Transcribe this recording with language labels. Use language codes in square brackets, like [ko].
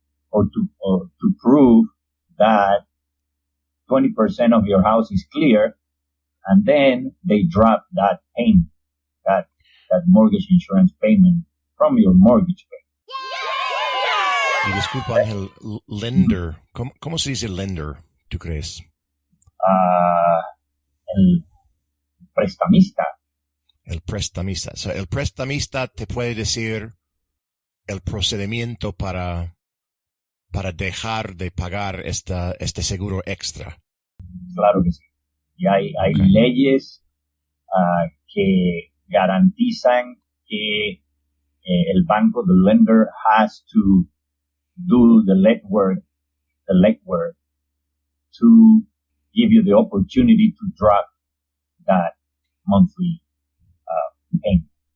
[en] or to prove that 20% of your house is clear, and then they drop that payment, that mortgage insurance payment from your mortgage payment. [es] Y disculpa, Ángel, lender. ¿Cómo se dice lender, tú crees? El prestamista. El prestamista. O sea, el prestamista te puede decir el procedimiento para dejar de pagar este seguro extra. Claro que sí. Y hay leyes que garantizan que el banco, [en] the lender, has to do the legwork to give you the opportunity to drop that monthly payment.